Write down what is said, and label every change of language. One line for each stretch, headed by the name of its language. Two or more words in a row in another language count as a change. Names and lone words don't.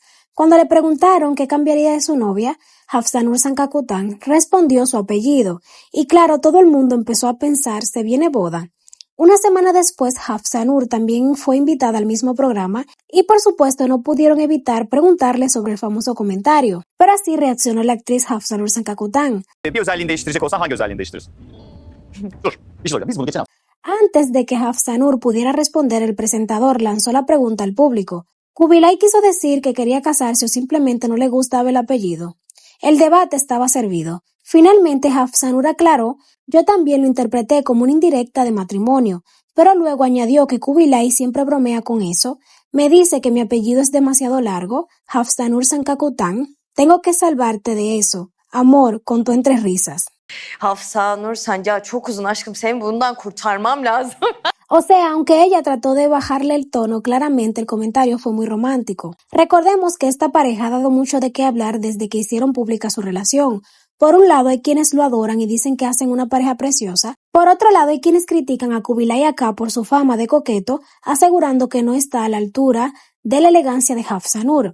Spanish: Cuando le preguntaron qué cambiaría de su novia, Hafsanur Sankakután respondió su apellido, y claro, todo el mundo empezó a pensar, ¿se viene boda? Una semana después, Hafsanur también fue invitada al mismo programa y por supuesto no pudieron evitar preguntarle sobre el famoso comentario. Pero así reaccionó la actriz Hafsanur Sankakután.
Turkish: Bir özelliğini değiştirecek olsan hangi özelliğini değiştirirsin? Dur, bir şey soracağım. Biz bunu geçen hafta...
Spanish: Antes de que Hafsanur pudiera responder, el presentador lanzó la pregunta al público. Kubilay quiso decir que quería casarse o simplemente no le gustaba el apellido. El debate estaba servido. Finalmente, Hafsanur aclaró, yo también lo interpreté como una indirecta de matrimonio, pero luego añadió que Kubilay siempre bromea con eso, me dice que mi apellido es demasiado largo, Hafsanur Sankakután, tengo que salvarte de eso, amor, contó entre risas.
Turkish: Hafsanur Sancağı çok uzun aşkım, seni bundan kurtarmam lazım.
Spanish: O sea, aunque ella trató de bajarle el tono, claramente el comentario fue muy romántico. Recordemos que esta pareja ha dado mucho de qué hablar desde que hicieron pública su relación. Por un lado hay quienes lo adoran y dicen que hacen una pareja preciosa. Por otro lado hay quienes critican a Kubilay Aka por su fama de coqueto, asegurando que no está a la altura de la elegancia de Hafsanur.